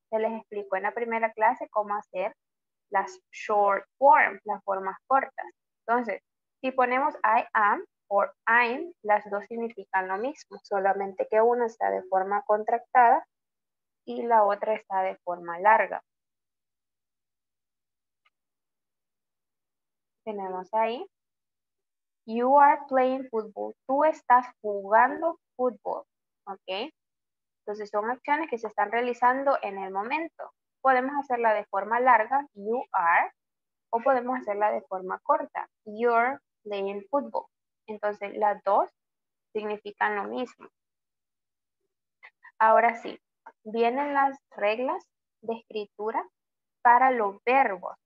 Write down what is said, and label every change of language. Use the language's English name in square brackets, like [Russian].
[Spanish] Se les explicó en la primera clase cómo hacer las short forms, las formas cortas. Entonces, si ponemos I am o I'm, las dos significan lo mismo, solamente que una está de forma contractada y la otra está de forma larga. Tenemos ahí, [English] you are playing football. [Spanish] Tú estás jugando fútbol, ¿ok? Entonces son acciones que se están realizando en el momento. Podemos hacerla de forma larga, you are, o podemos hacerla de forma corta, [English] you're playing football. [Spanish] Entonces las dos significan lo mismo. Ahora sí, vienen las reglas de escritura para los verbos.